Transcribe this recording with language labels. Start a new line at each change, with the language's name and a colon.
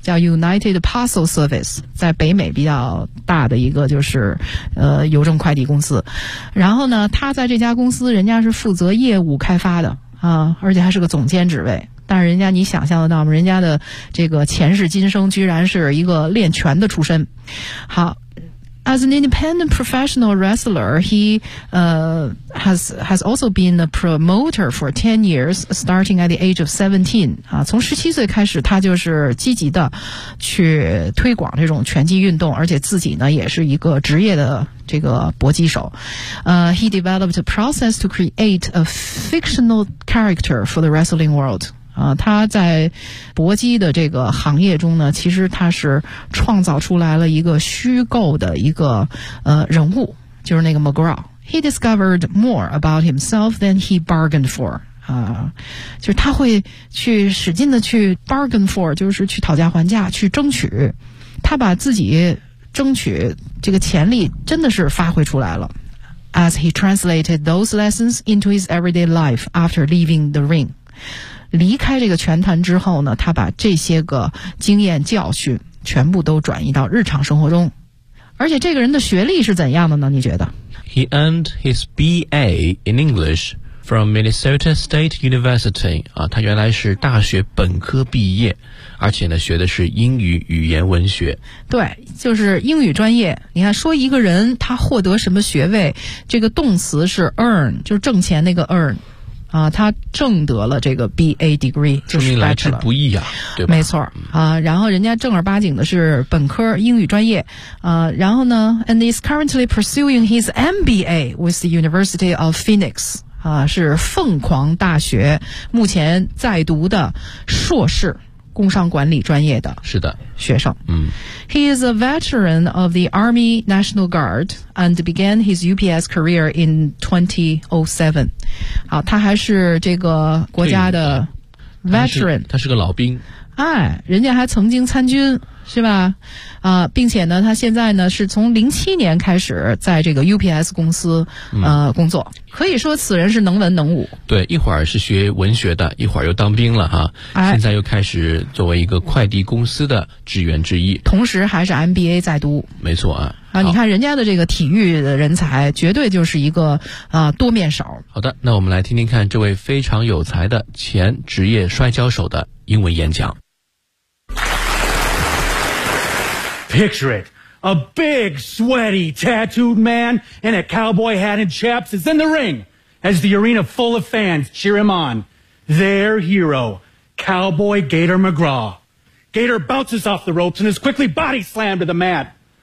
Chinese: 叫 United Parcel Service， 在北美比较大的一个就是邮政快递公司。然后呢，他在这家公司，人家是负责业务开发的啊，而且还是个总监职位。但是人家，你想象得到吗？人家的这个前世今生居然是一个练拳的出身。好。
English: As an independent professional wrestler, he has also been a promoter for 10 years, starting at the age of 17.
Chinese: 啊，从17岁开始，他就是积极的去推广这种拳击运动，而且自己呢也是一个职业的这个搏击手。
English: He developed a process to create a fictional character for the wrestling world.
Chinese: 啊，他在搏击的这个行业中呢，其实他是创造出来了一个虚构的一个人物，就是那个 McGraw。
English: He discovered more about himself than he bargained for.
Chinese: 啊，就是他会去使劲的去 bargain for， 就是去讨价还价，去争取。他把自己争取这个潜力真的是发挥出来了。
English: As he translated those lessons into his everyday life after leaving the ring.
Chinese: 离开这个拳坛之后呢，他把这些个经验教训全部都转移到日常生活中。而且这个人的学历是怎样的呢？你觉得
English: ？He earned his B.A. in English from Minnesota State University.
Chinese: 啊，他原来是大学本科毕业，而且呢学的是英语语言文学。对，就是英语专业。你看，说一个人他获得什么学位，这个动词是 earn， 就是挣钱那个 earn。啊，他挣得了这个 BA degree，说明来之不易啊，对吧？没错啊，然后人家正儿八经的是本科英语专业啊，然后呢 ，
English: and is currently pursuing his MBA with the University of Phoenix
Chinese: 啊，是凤凰大学目前在读的硕士工商管理专业的，是的，学生。嗯
English: ，He is a veteran of the Army National Guard and began his UPS career in 2007。
Chinese: 好，他还是这个国家的 veteran，他是个老兵。哎，人家还曾经参军，是吧？啊，并且呢，他现在呢是从07年开始在这个 UPS 公司工作，可以说此人是能文能武。对，一会儿是学文学的，一会儿又当兵了哈，哎，现在又开始作为一个快递公司的职员之一，同时还是 MBA 在读。没错啊。啊，你看人家的这个体育的人才，绝对就是一个多面手。好的，那我们来听听看这位非常有才的前职业摔跤手的英文演讲。
English: Picture it. A big, sweaty, tattooed man in a cowboy hat and chaps is in the ring as the arena full of fans cheer him on. Their hero, Cowboy Gator McGraw. Gator bounces off the ropes and is quickly body slammed to the mat.